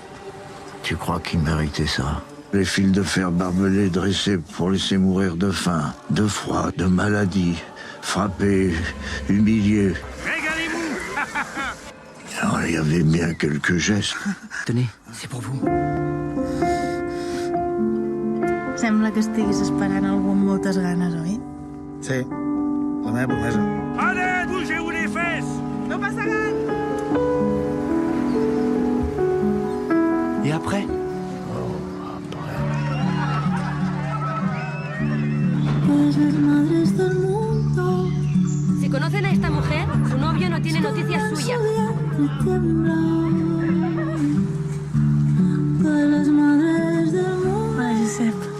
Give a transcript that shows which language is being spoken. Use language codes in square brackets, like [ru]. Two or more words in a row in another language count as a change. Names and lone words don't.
[fr] Tu crois qu'ils méritaient ça ? Les fils de fer barbelés dressés pour laisser mourir de faim, de froid, de maladie, frappés, humiliés. Régalez-vous. Alors, il y avait bien quelques gestes. Tenez, c'est pour vous. [ca] Sembla que estiguis esperant algú amb moltes ganes, oi? Sí, la meva promesa. [fr] Allez, bougez-vous les fesses. [ca] No passa res! [fr] Et après? [es] Si conocen a esta mujer, su novio no tiene noticias suyas. Hola, Josep.